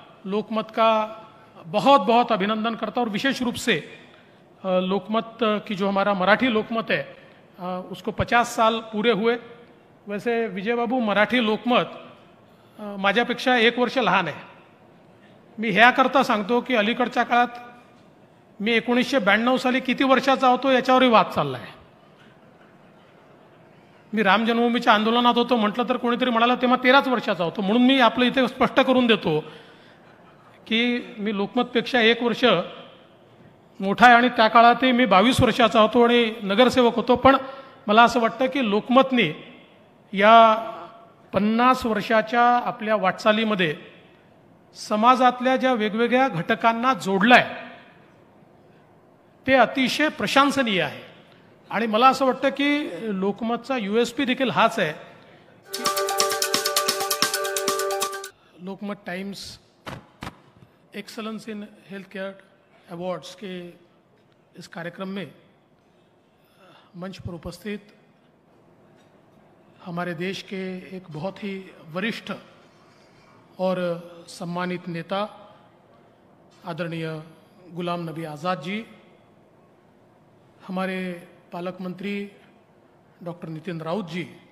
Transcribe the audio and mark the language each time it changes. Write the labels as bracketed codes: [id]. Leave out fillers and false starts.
[hi] लोकमत का बहुत बहुत अभिनंदन करता हूँ और विशेष रूप से लोकमत की जो हमारा मराठी लोकमत है उसको 50 साल पूरे हुए। [mr] वैसे विजयबाबू, मराठी लोकमत माझ्यापेक्षा 1 वर्ष लहान आहे। मी ह्याकरता सांगतो की अलीकडच्या काळात मी 1992 साली किती वर्षाचा होतो याच्यावरही वाद चालला आहे। मी राम जन्मभूमीच्या आंदोलनात होतो म्हटलं तर कोणीतरी म्हणाला तेव्हा 13च वर्षाचा होतो। म्हणून मी आपलं इथे स्पष्ट करून देतो की मी लोकमतपेक्षा 1 वर्ष मोठा आहे आणि त्या काळातही मी 22 वर्षाचा होतो आणि नगरसेवक होतो। पण मला असं वाटतं की लोकमतने या 50 वर्षाच्या आपल्या वाटचालीमध्ये समाजातल्या ज्या वेगवेगळ्या घटकांना जोडलाय ते अतिशय प्रशंसनीय आहे। आणि मला असं वाटतं की लोकमतचा USP देखील हाच आहे। [hi] लोकमत times excellence in health care awards के इस कार्यक्रम में मंच पर उपस्थित हमारे देश के एक बहुत ही वरिष्ठ और सम्मानित नेता आदरणीय गुलाम नबी आज़ाद जी, हमारे पालक मंत्री डॉक्टर नितिन राउत जी,